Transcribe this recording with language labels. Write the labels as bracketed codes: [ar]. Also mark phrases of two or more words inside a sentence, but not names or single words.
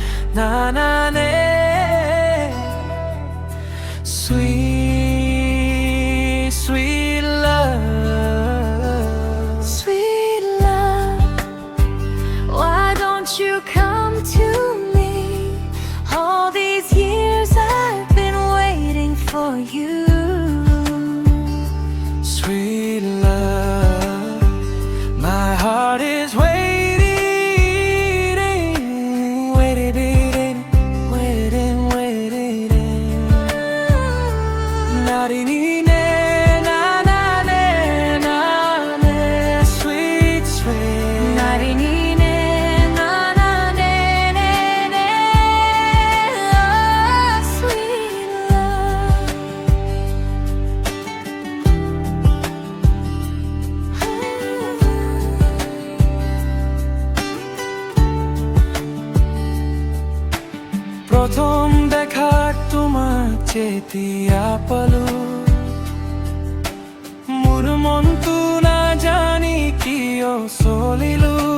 [en] na na ne. Sweet, sweet love, Sweet love, why don't you come to me? All these years I've been waiting for you. sweet love. My heart is waiting, waiting, waiting, waiting. Narini ne, na na ne, na ne, sweet, sweet. Narini ne, na na ne, ne, ne. Oh, sweet love. [as] প্রথম দেখাত তোমাক যেতিয়া পালো, মোৰ মনটো নাজানি কিয় চলিলো।